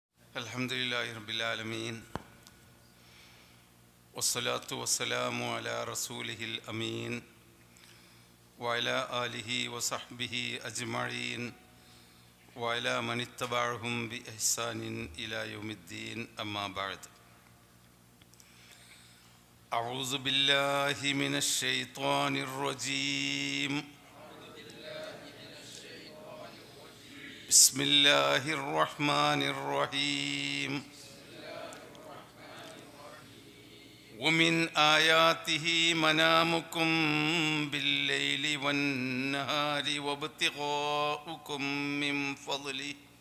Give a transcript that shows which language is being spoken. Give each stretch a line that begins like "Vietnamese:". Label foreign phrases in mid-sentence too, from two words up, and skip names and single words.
Arabic: الحمد لله رب العالمين والصلاة والسلام على رسوله الأمين وعلى آله وصحبه أجمعين وعلى من تبعهم بإحسان إلى يوم الدين أما بعد أعوذ بالله من الشيطان الرجيم بسم الله الرحمن الرحيم ومن آياته منامكم بالليل والنهار وابتغاؤكم من فضله